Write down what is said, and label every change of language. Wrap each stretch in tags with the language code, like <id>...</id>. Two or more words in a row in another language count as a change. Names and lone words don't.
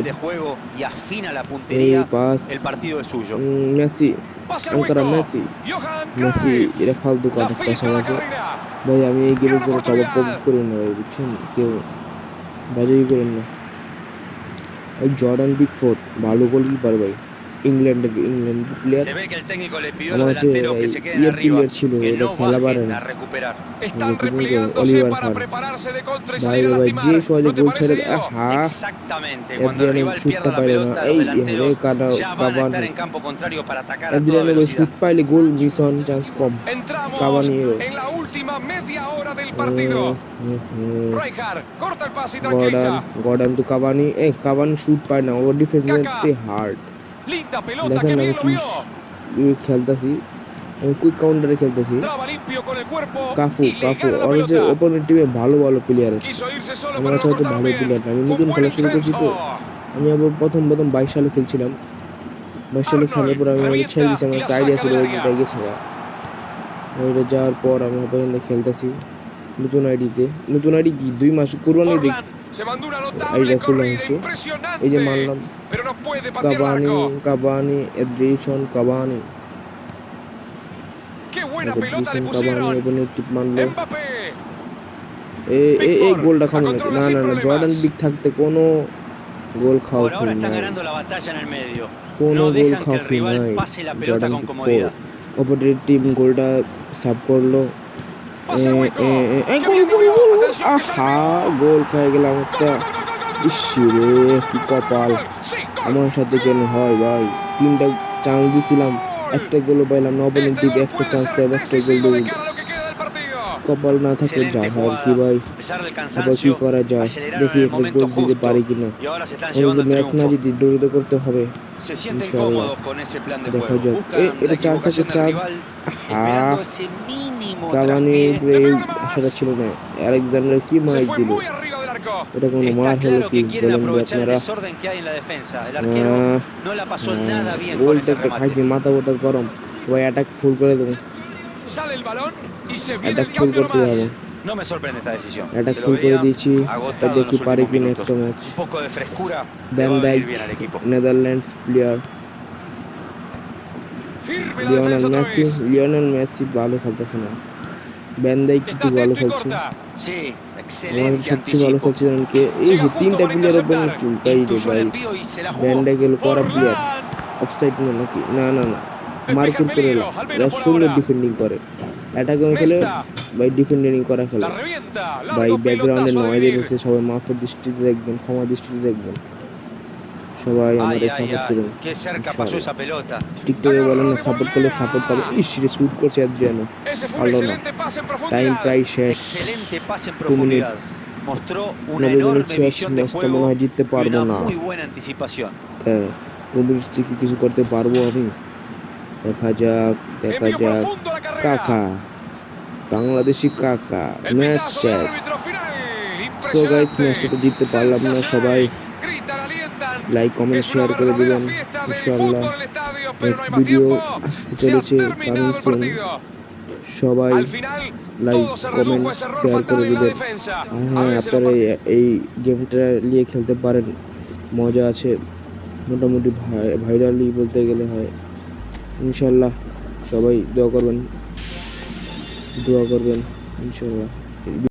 <bn>এই পাস, মেসি, আঙ্কারা মেসি, এটা ফালতু কাটা পাস আছে ভাই। আমি এই গেমের কোনো</bn> <en>top up</en> <bn>করি না ভাই, বুঝছেন, কেউ বাজাই করেন না। ওই জর্ডান পিকফোর্ড ভালো গোলকিপার ভাই,</bn> <en>England player.</en> <es>Se ve que el técnico le pidió a los</es> <bn>আমার হচ্ছে</bn> <es>delanteros que se queden</es> <bn>ইয়ে</bn> <es>arriba,</es> <bn>প্লেয়ার ছিল,</bn> <es>que</es> <bn>এটা</bn> <es>no</es> <bn>খেলা পারে</bn> <es>bajen</es> <bn>না।</bn> <es>a recuperar. Están</es> <bn>কি জানি কয়,</bn> <es>replegándose</es> <bn>অলিভার</bn> <es>para</es> <bn>খান।</bn> <es>prepararse de contra y</es> <bn>ভাই</bn> <es>salir</es> <bn>রে</bn> <es>a</es> <bn>ভাই, যে</bn> <es>lastimar.</es> <bn>সহজে</bn> <es>¿No te</es> <bn>গোল</bn> <es>parece,</es> <bn>ছেড়ে</bn> <es>Diego? Exactamente, cuando el</es> <bn>এদ্রিয়ানো</bn> <es>rival</es> <bn>শুটটা</bn> <es>pierda la</es> <bn>পাইল না।</bn> <es>pelota, los</es> <bn>এই রে</bn> <es>delanteros ya van a estar</es> <bn>কাভানি,</bn> <es>en campo contrario para atacar a toda</es> <bn>এদ্রিয়ানো</bn> <es>velocidad.</es> <bn>শুট পাইলে গোল মিস হন চান্স কম।</bn> <es>Entramos</es> <bn>কাভানি</bn> <es>en la última media hora del partido. Rijkaard corta el pase y tranquiliza.</es> <bn>গর্ডান তো কাভানি শুট পায় না, ওর ডিফেন্স</bn> <es>Kaká.</es> <bn>হার্ড।</bn> <es>Linda pelota,</es> <bn>দেখেন</bn> <es>que</es> <bn>আমি</bn> <es>bien lo</es> <bn>কি</bn> <es>vio.</es> <bn>খেলতেছি, আমি</bn> <en>quick counter</en> <bn>খেলতেছি।</bn> <es>Traba limpio con el cuerpo</es> <bn>কাফু</bn> <es>y le gana la</es> <bn>ওর যে</bn> <es>pelota.</es> <en>opponent team</en> <bn>ভালো প্লেয়ার আছে,</bn> <es>Quiso irse solo,</es> <bn>আমার</bn> <es>pero</es> <bn>কাছে</bn> <es>lo</es> <bn>হয়তো</bn> <es>cortaron</es> <bn>ভালো</bn> <es>bien.</es> <bn>প্লেয়ার না। আমি</bn> <es>Fue un</es> <bn>নতুন</bn> <es>buen</es> <bn>খেলা শুরু করছি</bn> <es>intento.</es> <bn>তো, আমি আবার প্রথম 22 সালে খেলছিলাম। 22 সালে খেলার পর আমি ছেড়ে</bn> <es>revienta</es> <bn>দিয়েছি, আমার</bn> <es>y la</es> <bn>একটা আইডিয়া</bn> <es>saca</es> <bn>ছিল</bn> <es>del</es> <bn>ওইটা</bn> <es>área.</es> <bn>গেছে। ওইটা যাওয়ার পর আমি আবার খেলতেছি নতুন আইডিতে। নতুন আইডি কি 2 মাস কুরবানি দিই</bn> <es>Forlán se mandó una</es> <bn>আইডিটা</bn> <es>notable</es> <bn>খুলে</bn> <es>corrida,</es> <bn>আনছি। এই যে</bn> <es>impresionante.</es> <bn>মারলাম</bn> <es>Pero no puede patear el arco.</es> <bn>এড্রিসন কাভানি</bn> <es>Qué buena pelota le</es> <bn>কাভানি</bn> <es>pusieron.</es> <bn>ওপেনের টিপ মারলো।</bn> <es>Mbappé.</es> <bn>এই গোলটা</bn> <es>La</es> <bn>খাবো নাকি?</bn> <es>controla</es> <bn>না</bn> <es>sin</es> <bn>না না, জর্ডান</bn> <es>problemas.</es> <bn>বিগ থাকতে কোনো গোল খাওয়া</bn> <es>Por ahora están</es> <bn>নাই,</bn> <es>ganando la batalla en el medio.</es> <bn>কোনো</bn> <es>No</es> <bn>গোল</bn> <es>dejan que</es> <bn>খাওয়া</bn> <es>el rival</es> <bn>নাই।</bn> <es>pase la pelota</es> <bn>জর্ডান</bn> <es>con</es> <bn>বিগ</bn> <es>comodidad.</es> <en>opposite team</en> <bn>গোলটা সাব করলো।</bn> <es>Pase el hueco. Qué</es> <bn>গোল</bn> <es>bien lo</es> <bn>গোল</bn> <es>vio.</es> <bn>গোল!</bn> <es>Atención que sale</es> <bn>আহা,</bn> <es>el gol.</es> <bn>গোল খেয়ে গেলাম</bn> <es>Gol,</es> <bn>একটা।</bn> <es>gol, gol, gol, gol, gol.</es> <bn>ইসরে কি কপাল</bn> <es>Gol. Sí, gol.</es> <bn>আমার সাথে কেন হয় ভাই? 3টা চান্স দিছিলাম, একটা গোল পাইলাম না। অপোনেন্ট</bn> <es>Este</es> <bn>টিম</bn> <es>gol</es> <bn>একটা</bn> <es>puede</es> <bn>চান্স</bn> <es>ser</es> <bn>পাইবে, একটা গোল</bn> <es>decisivo de</es> <bn>দিয়ে</bn> <es>cara a lo que queda del partido.</es> <bn>কপাল না থাকলে যা</bn> <es>Excelente</es> <bn>হয় আর কি</bn> <es>jugada.</es> <bn>ভাই।</bn> <es>A pesar del</es> <bn>আবার কি</bn> <es>cansancio,</es> <bn>করা যায়,</bn> <es>aceleraron</es> <bn>দেখি</bn> <es>en el</es> <bn>একটা</bn> <es>momento</es> <bn>গোল দিতে</bn> <es>justo</es> <bn>পারি কিনা।</bn> <es>y ahora se están</es> <bn>আমরা</bn> <es>llevando</es> <bn>যদি</bn> <es>el</es> <bn>ম্যাচ না</bn> <es>triunfo.</es> <bn>জিতি দৌড়িতে করতে হবে</bn> <es>Se sienten</es> <bn>ইনশাআল্লাহ।</bn> <es>cómodos con ese plan de</es> <bn>দেখা</bn> <es>juego.</es> <bn>যাক।</bn> <es>Buscan la</es> <bn>এটা চান্স আছে,</bn> <es>equivocación del</es> <bn>চান্স।</bn> <es>rival,</es> <bn>আহা,</bn> <es>esperando ese mínimo</es> <bn>কাভানি</bn> <es>traspié.</es> <bn>উপরে</bn> <es>Le pegó de</es> <bn>আশাটা</bn> <es>más.</es> <bn>ছিল না। আলেকজান্ডার কি</bn> <es>Se</es> <bn>মাইর</bn> <es>fue</es> <bn>দিল,</bn> <es>muy arriba del arco.</es> <bn>এটা কোনো</bn> <es>Está</es> <bn>মার হলো</bn> <es>claro</es> <bn>কি</bn> <es>que quieren</es> <bn>বলেন তো</bn> <es>aprovechar el</es> <bn>আপনারা?</bn> <es>desorden que hay en la defensa. El arquero no la pasó nada bien con</es> <bn>গোলটা</bn> <es>ese</es> <bn>একটা</bn> <es>remate.</es> <bn>খাইছে, মাথা ব্যথা গরম। সবাই</bn> <en>attack full</en> <bn>করে দেবো,</bn> <es>Sale el balón y se viene</es> <bn>অ্যাটাক</bn> <es>el</es> <bn>ফুল</bn> <es>cambio</es> <bn>করতে</bn> <es>nomás.</es> <bn>যাবো।</bn> <es>No me sorprende esta decisión.</es> <bn>অ্যাটাক</bn> <es>Se lo</es> <bn>ফুল করে</bn> <es>veía</es> <bn>দিয়েছি,</bn> <es>agotado en</es> <bn>দেখি</bn> <es>los</es> <bn>পারি</bn> <es>últimos</es> <bn>কিনা</bn> <es>minutos.</es> <bn>একটা ম্যাচ।</bn> <es>Un poco de frescura le</es> <bn>ভ্যান</bn> <es>va a</es> <bn>ডাইক,</bn> <es>venir bien al equipo.</es> <en>Netherlands player.</en> <es>Firme la defensa otra vez.</es> <bn>লিওনেল মেসি ভালো খেলতেছে না, ভ্যান ডাইক</bn> <es>Está</es> <bn>একটু ভালো</bn> <es>atento y</es> <bn>খেলছে।</bn> <es>corta. Sí,</es> <bn>আমার</bn> <es>excelente</es> <bn>সবচেয়ে ভালো</bn> <es>anticipo.</es> <bn>খেলছে কে? এই</bn> <es>Llega justo</es> <bn>3টা</bn> <es>para</es> <en>player open</en> <es>interceptar.</es> <bn>চুলটাই রে</bn> <es>Intuyó el</es> <bn>ভাই।</bn> <es>envío y se la</es> <bn>ভ্যান</bn> <es>jugó.</es> <bn>ডাইক এলো করা প্লেয়ার,</bn> <es>Forlán.</es> <bn>অফসাইড না নাকি? না না না,</bn> <es>Despeja el</es> <bn>মার্কুট করে</bn> <es>peligro,</es> <bn>এলো।</bn> <es>al</es> <bn>এরা</bn> <es>menos por</es> <bn>সুন্দর</bn> <es>ahora.</es> <bn>ডিফেন্ডিং করে, অ্যাটাকে খেলে</bn> <es>Nesta.</es> <bn>ভাই, ডিফেন্ডিং করা খেলে</bn> <es>La revienta.</es> <bn>ভাই।</bn> <es>Largo</es> <bn>ব্যাকগ্রাউন্ডে</bn> <es>pelotazo a</es> <bn>নয়</bn> <es>dividir.</es> <bn>দিতেছে, সবাই মাফের দৃষ্টিতে দেখবেন, ক্ষমা দৃষ্টিতে দেখবেন। সবাই</bn> <es>Ay,</es> <bn>আমাদের</bn> <es>ay,</es> <bn>সাপোর্ট</bn> <es>ay.</es> <bn>করুন</bn> <es>Qué cerca pasó esa pelota.</es> <bn>টিকটকে বলেন না, সাপোর্ট করলে সাপোর্ট পাবে। ইসরে শুট করছে অ্যাড্রিয়ানো,</bn> <es>Ese fue un</es> <bn>পারলো না।</bn> <es>excelente pase en</es> <bn>টাইম</bn> <es>profundidad.</es> <bn>প্রায় শেষ,</bn> <es>Excelente pase en</es> <bn>2</bn> <es>profundidad.</es> <bn>মিনিটস।</bn> <es>Mostró una</es> <bn>90 মিনিট</bn> <es>enorme</es> <bn>শেষ,</bn> <es>visión de</es> <bn>ম্যাচটা</bn> <es>juego</es> <bn>মনে হয় জিততে</bn> <es>y</es> <bn>পারবো</bn> <es>una</es> <bn>না।</bn> <es>muy buena anticipación.</es> <bn>2 মিনিট কি কিছু করতে পারবো আমি? দেখা যাক, দেখা</bn> <es>Envío</es> <bn>যাক।</bn> <es>profundo a la carrera.</es> <bn>কাকা, বাংলাদেশি কাকা,</bn> <es>El</es> <bn>ম্যাচ</bn> <es>pitazo del</es> <bn>শেষ।</bn> <es>árbitro final.</es> <en>so guys,</en> <es>Impresionante.</es> <bn>ম্যাচটা তো জিততে পারলাম না। সবাই</bn> <es>Gritan, alientan.</es> <en>like comment</en> <es>Es una</es> <bn>শেয়ার করে</bn> <es>verdadera</es> <bn>দিবেন</bn> <es>fiesta de</es> <bn>ইনশাআল্লাহ।</bn> <es>fútbol en el estadio, pero no</es> <bn>নেক্সট</bn> <es>hay más</es> <bn>ভিডিও</bn> <es>tiempo.</es> <bn>আসতে</bn> <es>Se ha</es> <bn>চলেছে,</bn> <es>terminado el</es> <en>coming soon.</en> <es>partido.</es> <bn>সবাই</bn> <es>Al final,</es> <bn>লাইক</bn> <es>todo se</es> <bn>কমেন্ট</bn> <es>redujo a ese error</es> <bn>শেয়ার</bn> <es>fatal</es> <bn>করে</bn> <es>en la</es> <bn>দিবেন।</bn> <es>defensa. A</es> <bn>হ্যাঁ,</bn> <es>veces los</es> <bn>আপনারা এই গেমটা নিয়ে খেলতে পারেন, মজা আছে, মোটামুটি ভাইরালি বলতে গেলে হয়। ইনশাল্লাহ সবাই দোয়া করবেন ইনশাল্লাহ।</bn>